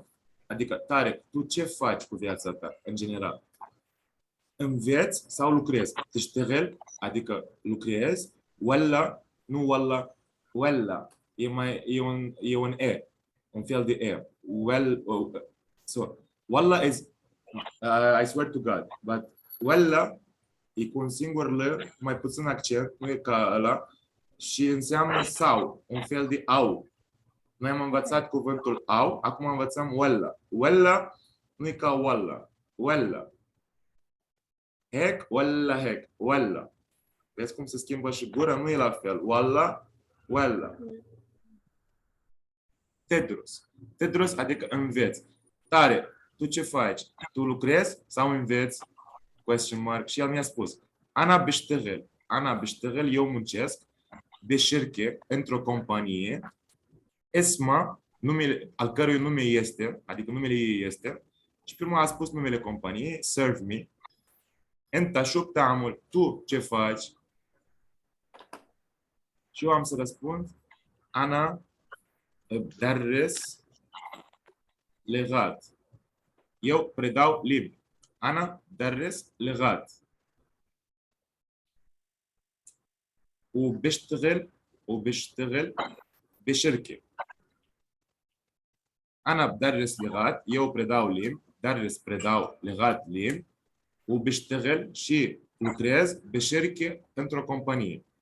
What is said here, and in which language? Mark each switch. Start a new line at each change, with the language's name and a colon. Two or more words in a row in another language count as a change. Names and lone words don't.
Romanian: Adică, Tare, tu ce faci cu viața ta, în general? Înveți sau lucrezi? Tishtaghel, adică lucrezi, walla, nu walla, walla, e un e, un fel de e.
English: So, walla is, I swear to God,
Romanian: but walla e cu un singur l, mai puțin accent, nu e ca ăla, și înseamnă sau, un fel de au. Noi am învățat cuvântul au, acum învățăm walla. Walla nu e ca walla, walla.
Arabic: هيك، والا، هيك، والا.
Romanian: Vezi cum se schimbă și gura? Nu e la fel.
Arabic: والا، والا. تدرس.
Romanian: Tedrus adică înveți. Tare, tu ce faci? Tu lucrezi sau înveți?
English: Question mark.
Romanian: Și el mi-a spus,
Arabic: أنا بشتغل,
Romanian: eu muncesc, beșerche, într-o companie, Esma, numele, al cărui nume este, adică numele ei este, și prima a spus numele companiei, Serve Me.
Arabic: إنت شو بتعمل,
Romanian: tu ce faci? Și eu am să răspund,
Arabic: أنا بدرس لغات.
Romanian: Eu predau limbi.
Arabic: أنا بدرس لغات. وبشتغل بشركة. أنا بدرس لغات.
Romanian: eu predau limbi. predau لغات limbi. وبشتغل și lucrez بشركة într-o companie.